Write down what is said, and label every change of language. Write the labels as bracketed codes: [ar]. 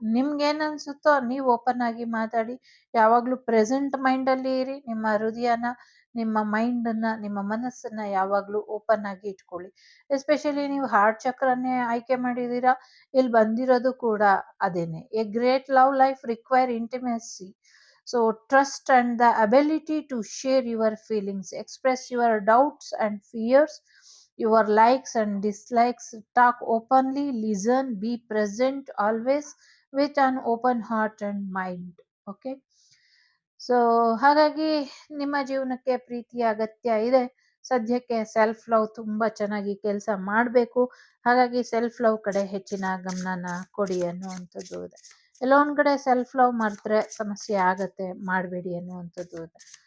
[kn] ನಿಮ್ಗೇನ್ ಅನ್ಸುತ್ತೋ ನೀವು ಓಪನ್ ಆಗಿ ಮಾತಾಡಿ. ಯಾವಾಗ್ಲೂ ಪ್ರೆಸೆಂಟ್ ಮೈಂಡ್ ಅಲ್ಲಿ ಇರಿ. ನಿಮ್ಮ ಹೃದಯನ, ನಿಮ್ಮ ಮೈಂಡ್ ಅನ್ನ, ನಿಮ್ಮ ಮನಸ್ಸನ್ನ ಯಾವಾಗ್ಲೂ ಓಪನ್ ಆಗಿ ಇಟ್ಕೊಳ್ಳಿ. ಎಸ್ಪೆಷಲಿ ನೀವು ಹಾರ್ಟ್ ಚಕ್ರನ್ನೇ ಆಯ್ಕೆ ಮಾಡಿದೀರಾ, ಇಲ್ಲಿ ಬಂದಿರೋದು ಕೂಡ ಅದೇನೆ. [en] A great love life require intimacy. So trust and the ability to share your feelings, express your doubts and fears, your likes and dislikes, talk openly, listen, be present always with an open heart and mind. Okay. [kn] So ಹಾಗಾಗಿ ನಿಮ್ಮ ಜೀವನಕ್ಕೆ ಪ್ರೀತಿಯ ಅಗತ್ಯ ಇದೆ. ಸದ್ಯಕ್ಕೆ self love ತುಂಬಾ ಚೆನ್ನಾಗಿ ಕೆಲಸ ಮಾಡಬೇಕು. ಹಾಗಾಗಿ ಸೆಲ್ಫ್ ಲವ್ ಕಡೆ ಹೆಚ್ಚಿನ ಗಮನನ ಕೊಡಿ ಅನ್ನುವಂಥದ್ದು ಇದೆ. ಎಲ್ಲೋ ಒಂದ್ ಕಡೆ ಸೆಲ್ಫ್ ಲವ್ ಮಾಡಿದ್ರೆ ಸಮಸ್ಯೆ ಆಗತ್ತೆ, ಮಾಡಬೇಡಿ ಅನ್ನುವಂಥದ್ದು ಇದೆ.